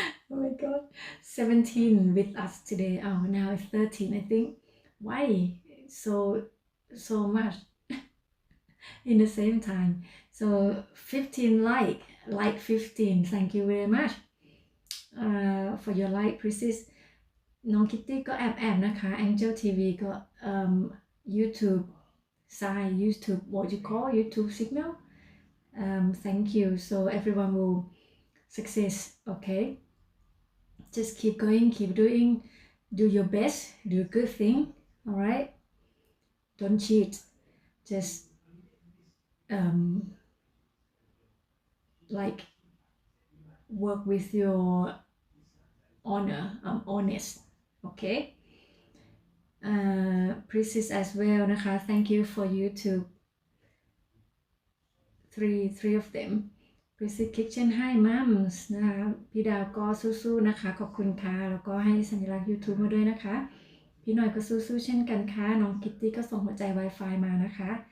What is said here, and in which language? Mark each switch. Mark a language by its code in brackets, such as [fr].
[en] oh my god 17 with us today oh now it's 13 I think why so much in the same time so 15 like 15 thank you very much for your like Precious [th] น้องคิตตี้ก็แอบนะคะ [en] Angel TV ก็ YouTube sign YouTube what you call YouTube signal thank you so everyone will success okay just keep going, keep doing, do your best, do a good thing, all right? Don't cheat, just like work with your honor, honest, okay? Princess as well [th] นะคะ [en] thank you for YouTube three of them Princess Kitchen Hi Mums [th] นะคะพี่ดาวก็สู้ๆนะคะขอบคุณค่ะแล้วก็ให้สัญลักษณ์ YouTube มาด้วยนะคะพี่หน่อยก็สู้ๆเช่นกันค่ะน้องคิตตี้ก็ส่งหัวใจ Wi-Fi มานะคะ